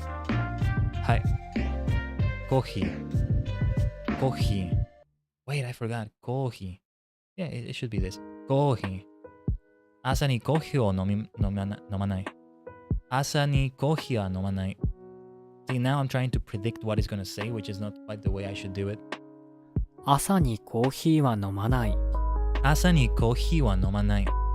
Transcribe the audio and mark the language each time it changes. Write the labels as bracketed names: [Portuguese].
[Japanese] はい。コーヒー。 [English] Wait, I forgot. [Japanese] コーヒー。 [English] Yeah, it should be this. コーヒー。 [Japanese] 朝にコーヒーを飲まない。朝にコーヒーは飲まない。 [English] See, now I'm trying to predict what he's going to say, which is not quite the way I should do it. [Japanese] 朝にコーヒーは飲まない。朝にコーヒーは飲まない。